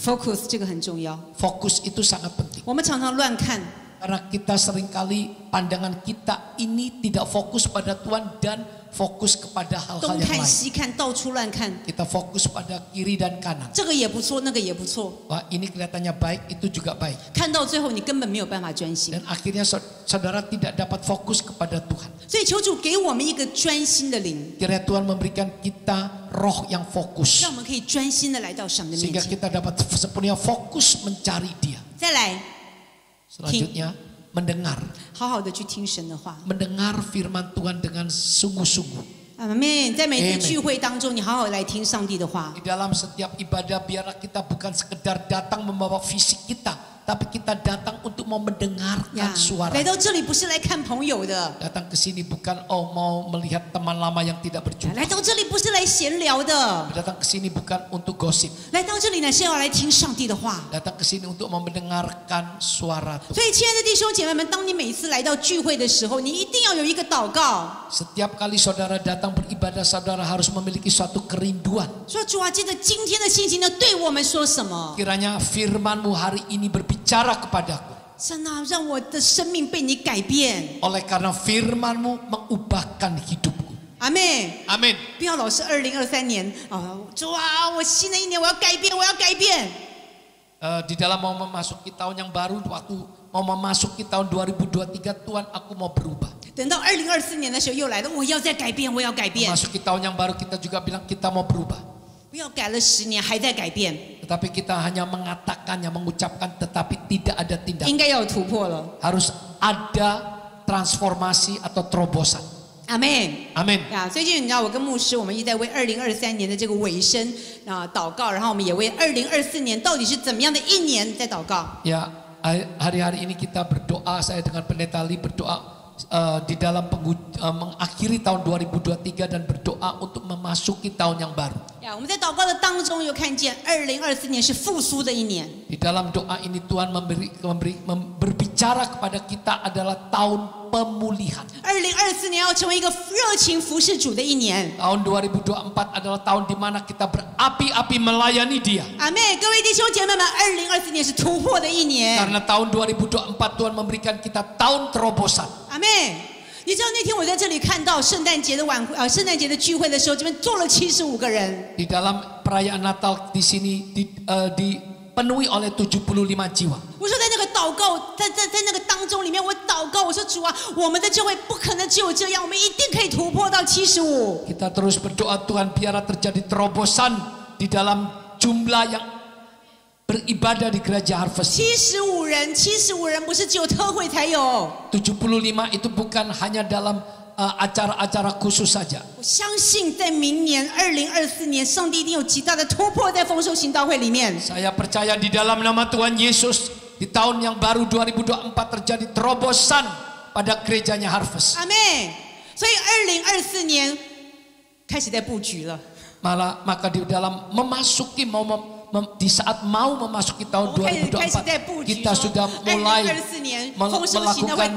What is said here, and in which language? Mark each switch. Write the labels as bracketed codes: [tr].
[zh] Focus 这个很重要。 [id] Fokus itu sangat penting. [zh] 我们常常乱看， [id] Karena kita seringkali pandangan kita ini tidak fokus pada Tuhan dan fokus kepada hal-hal [zh] 东 [id] yang [zh] 看 [id] lain. [zh] 西看，到处乱看， [id] Kita fokus pada kiri dan kanan. [zh] 这个也不错，那个也不错， [id] Wah, ini kelihatannya baik, itu juga baik. [zh] 看到最后你根本没有办法专心。 [id] Dan akhirnya saudara tidak dapat fokus kepada Tuhan. [zh] 所以求主给我们一个专心的灵， [id] Kiranya Tuhan memberikan kita roh yang fokus. [zh] 让我们可以专心的来到神的面 [id] Sehingga [zh] 前。 [id] kita dapat sepenuhnya fokus mencari Dia. [zh] 再来， [id] Selanjutnya mendengar. [zh] 好好的去听神的话。 [id] Mendengar firman Tuhan dengan sungguh-sungguh. [zh] 阿妹，在每次 [id] Amen [zh] 聚会当中，你好好来听上帝的话。 [id] Di dalam setiap ibadah biarlah kita bukan sekedar datang membawa fisik kita, tapi kita datang untuk mau mendengarkan suara. [zh] 来到这里不是来看朋友的， [id] Datang ke sini bukan mau melihat teman lama yang tidak berjumpa. [zh] 来到这里不是来闲聊的， [id] Datang ke sini bukan untuk gosip. [zh] 来到这里呢是要来听上帝的话。 [id] Datang ke sini untuk mau mendengarkan suara Tuhan. [zh] 所以，亲爱的弟兄姐妹们，当你每次来到聚会的时候，你一定要有一个祷告， [id] Setiap kali saudara datang beribadah, saudara harus memiliki suatu kerinduan. [zh] 说主啊，记得今天的信息呢对我们说什么？ [id] Kiranya firman-Mu hari ini berbicara kepadaku. [zh] 神啊，让我的生命被你改变。 [id] Oleh karena firman-Mu mengubahkan hidupku. [zh] 阿妹， [id] Amin. [zh] 不要老是2023年啊，主啊，我新的一年我要改变，我要改变。 [id] Di dalam mau memasuki tahun yang baru, waktu mau memasuki tahun 2023, Tuhan aku mau berubah. [zh] 等到2024年的时候又来了，我要再改变，我要改变。 [id] Memasuki tahun yang baru kita juga bilang kita mau berubah. [zh] 不要改了10年还在改变， [id] Tetapi kita hanya mengatakannya, mengucapkan, tetapi tidak ada tindakan. [zh] 应该要有突破了。 [id] Harus ada transformasi atau terobosan. [zh] 阿妹。 [id] Amin. [zh] 呀，最近你知道，我跟牧师，我们一直在为2023年的这个尾声祷告，然后我们也为2024年到底是怎么样的一年在祷告。 [id] Ya, hari-hari ini kita berdoa, saya dengan pendeta Lee berdoa di dalam mengakhiri tahun 2023 dan berdoa untuk memasuki tahun yang baru. [zh] 呀，我们在祷告的当中又看见2024年是复苏的一年。 [id] Di dalam doa ini Tuhan berbicara kepada kita adalah tahun pemulihan. [zh] 2024年要成为一个热情服侍主的一年。 [id] Tahun 2024 adalah tahun di mana kita berapi-api melayani Dia. [zh] 阿妹，各位弟兄姐妹们，2024年是突破的一年。 [id] Karena tahun 2024 Tuhan memberikan kita tahun terobosan. [zh] 阿妹，你知道那天我在这里看到圣诞节的圣诞节的聚会的时候，这边坐了75个人。 [id] Di dalam perayaan Natal di sini dipenuhi oleh 75 jiwa. [zh] 我说在那个祷告，在那个当中里面，我祷告，我说主啊，我们的教会不可能只有这样，我们一定可以突破到75。 [id] Kita terus berdoa Tuhan biarlah terjadi terobosan di dalam jumlah yang beribadah di gereja Harvest. [zh] 75人不是只有特会才有。 [id] 75 itu bukan hanya dalam acara-acara khusus saja. [zh] 我相信在明年2024年，上帝一定有极大的突破在丰收行道会里面。 [id] Saya percaya di dalam nama Tuhan Yesus di tahun yang baru 2024 terjadi terobosan pada gerejanya Harvest. [zh] 阿妹，所以2024年开始在布局了。 [id] Maka di dalam memasuki di saat mau memasuki tahun 2024 kita sudah mulai melakukan